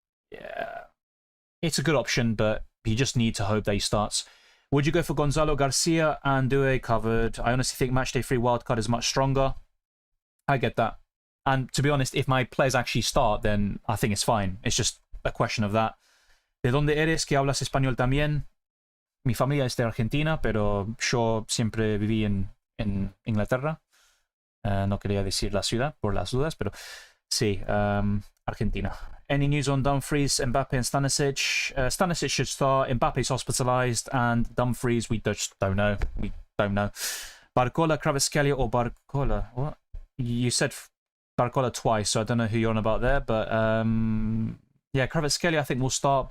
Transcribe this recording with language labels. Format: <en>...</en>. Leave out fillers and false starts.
<en>Yeah, it's a good option, but you just need to hope that he starts. Would you go for Gonzalo Garcia and Doué? Covered. I honestly think Matchday 3 wildcard is much stronger. I get that. And to be honest, if my players actually start, then I think it's fine. It's just a question of that.</en> <es>¿De dónde eres? ¿Que hablas español también? Mi familia es de Argentina, pero yo siempre viví en Inglaterra. No quería decir la ciudad por las dudas, pero sí, Argentina.</es> <en>Any news on Dumfries, Mbappe, and Stanisic? Stanisic should start. Mbappe's hospitalized, and Dumfries, we just don't know. We don't know. Barcola, Kvaratskhelia, or Barcola? What? You said Barcola twice, so I don't know who you're on about there, but yeah, Kvaratskhelia I think will start.</en>